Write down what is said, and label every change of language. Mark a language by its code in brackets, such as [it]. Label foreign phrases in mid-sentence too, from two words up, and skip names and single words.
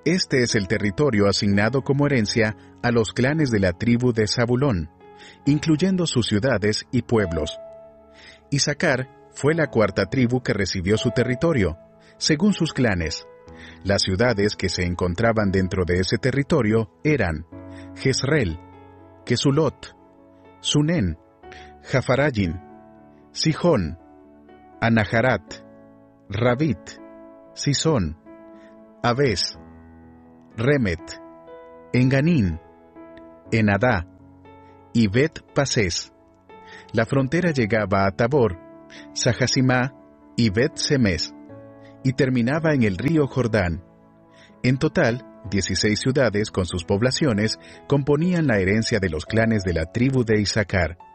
[es] Este es el territorio asignado como herencia a los clanes de la tribu de Zabulón, incluyendo sus ciudades y pueblos. Isaacar fue la cuarta tribu que recibió su territorio, según sus clanes. Las ciudades que se encontraban dentro de ese territorio eran Jezreel, Kesulot, Sunén, Jafarayim, Sijón, Anaharat, Rabit, Sisón, Abés, Remet, Enganín, Enadá y Bet-Pasés. La frontera llegaba a Tabor, Sahasimá y Bet-Semes, y terminaba en el río Jordán. En total, 16 ciudades con sus poblaciones componían la herencia de los clanes de la tribu de Isaacar.